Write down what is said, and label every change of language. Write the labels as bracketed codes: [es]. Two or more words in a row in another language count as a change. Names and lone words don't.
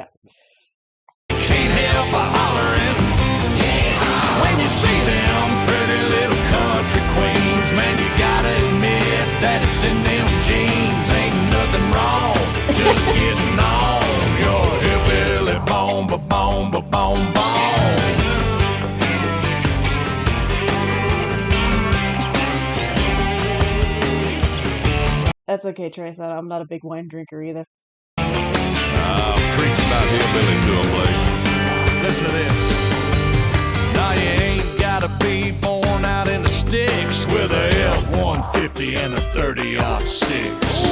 [en] Can't help but hollering when you see them pretty little country queens. Man, you gotta admit that it's in them jeans. Ain't nothing wrong, just getting on your hillbilly bone, ba-bone, ba-bone, bone. That's okay, Trace. I'm not a big wine drinker either. Preach about hillbilly to 'em, Blake. Listen to this. Now you ain't gotta be born out in the sticks with a F-150 and a 30-06.